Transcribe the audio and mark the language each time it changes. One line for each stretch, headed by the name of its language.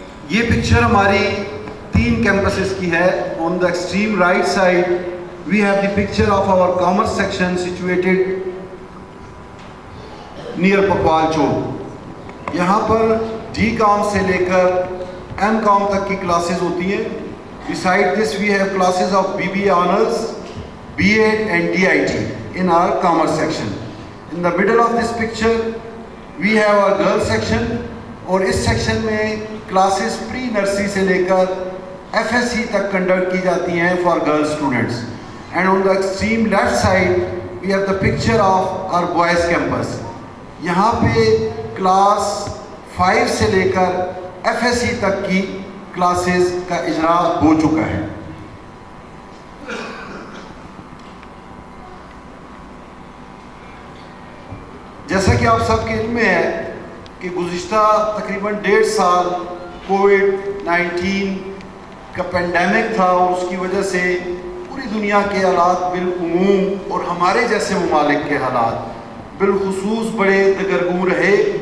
Urdu: یہ پکچر ہماری 3 کیمپسز کی ہے۔
English: On the extreme right side we have the picture of our commerce section situated near Pakwal Chowk.
Urdu: یہاں پر D کام سے لے کر ایم کام تک کی کلاسز ہوتی ہیں۔
English: Beside this we have classes of BBA Honors, B.Ed and DIT in our commerce section. In the middle of this picture we have our girls section,
Urdu: اور اس section میں کلاسز پری نرسری سے لے کر FSC تک conduct کی جاتی ہیں
English: for girls students. And on the extreme left side we have the picture of our boys campus.
Urdu: یہاں پہ کلاس 5 سے لے کر FSC تک کی کلاسز کا اجرا ہو چکا ہے۔ جیسا کہ آپ سب کے علم میں ہے کہ گزشتہ تقریباً 1.5 سال کووڈ-19 کا پینڈیمک تھا، اور اس کی وجہ سے پوری دنیا کے حالات بالعموم اور ہمارے جیسے ممالک کے حالات بالخصوص بڑے دگرگوں رہے،